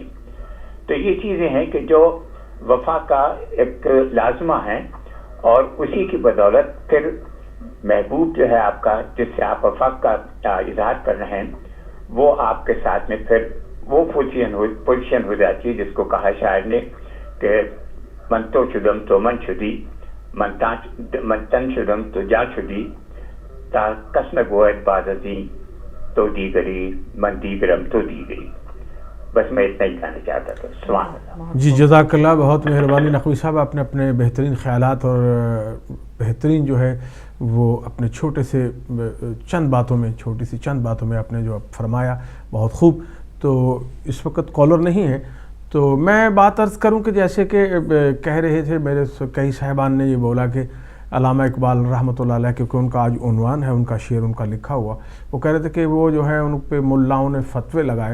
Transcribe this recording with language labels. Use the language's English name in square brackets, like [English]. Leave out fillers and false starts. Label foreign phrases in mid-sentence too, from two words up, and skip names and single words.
[Urdu] تو یہ چیزیں ہیں کہ جو وفا کا ایک لازمہ ہے، اور اسی کی بدولت پھر محبوب جو ہے آپ کا، جس سے آپ وفا کا اظہار کر رہے ہیں، وہ آپ کے ساتھ میں پھر وہ پوزیشن ہو جاتی ہے جس کو کہا شاعر نے کہ [Persian] من تو شدم تو من شدی، من تن شدم تو جا شدی، تا کس نگوید باز ازیں تو دیگری، من دیگرم تو دیگری. [Urdu] بس میں اتنا ہی کہنا چاہتا تھا. سبحان اللہ. جی جزاک اللہ، بہت مہربانی نقوی صاحب. آپ نے اپنے بہترین خیالات اور بہترین جو ہے وہ اپنے چھوٹی سی چند باتوں میں آپ نے جو فرمایا، بہت خوب. تو اس وقت کالر نہیں ہے تو میں بات عرض کروں کہ جیسے کہ کہہ رہے تھے میرے کئی صاحبان نے یہ بولا کہ علامہ اقبال رحمۃ اللہ علیہ، کیونکہ ان کا آج عنوان ہے، ان کا شعر ان کا لکھا ہوا، وہ کہہ رہے تھے کہ وہ جو ہے ان پہ ملاؤں نے فتوے لگائے.